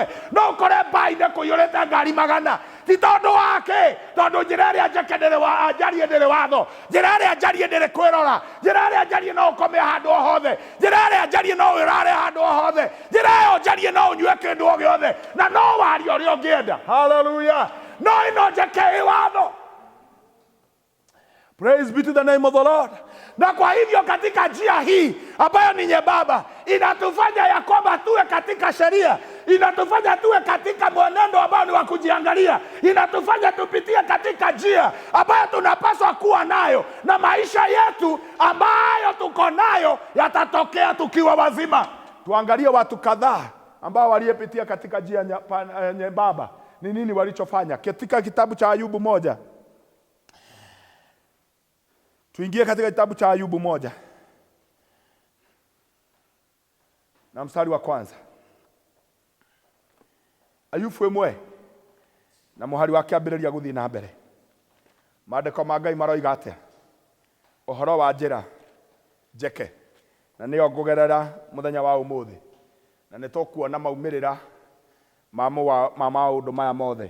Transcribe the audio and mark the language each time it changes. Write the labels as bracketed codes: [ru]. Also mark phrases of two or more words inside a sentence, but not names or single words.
[ki] No ũkore mbainĩ kũiyũrĩte ngari magana. Ti tondũ wake, tondũ njĩra ĩrĩa njarie ndĩrĩ watho, njĩra ĩrĩa njarie ndĩrĩ kwĩrora, njĩra ĩrĩa njarie no ũkome handũ o hothe, njĩra ĩrĩa njarie no ũrare handũ o hothe, njĩra ĩyo njarie no ũnyue kĩndũ o gĩothe, na no warie ũrĩa ũngĩenda. Hallelujah. No ĩno njeke ĩ watho. [en] Praise be to the name of the Lord. [sw] Na kwa hivyo katika njia hii ambayo ni nyembamba inatufanya ya kwamba tuwe katika sheria, inatufanya tuwe katika mwenendo ambao ni wa kujiangalia, inatufanya tupitie katika njia ambayo tunapaswa kuwa nayo, na maisha yetu ambayo tuko nayo yatatokea tukiwa wazima. Tuangalie watu kadhaa ambao waliyepitia katika njia nyembamba ni nini walichofanya. Katika kitabu cha Ayubu 1. Tuingie katika kitabu cha Ayubu 1. Na mstari wa kwanza. [ki] Ayubu ĩmwe na mũhari wake ambĩrĩria gũthiĩ na mbere. Maandĩko ma Ngai maroiga atĩa? Ũhoro wa njĩra njeke na nĩyo ngũgerera mũthenya wa ũmũthĩ, na nĩtũkuona maumĩrĩra ma maũndũ maya mothe.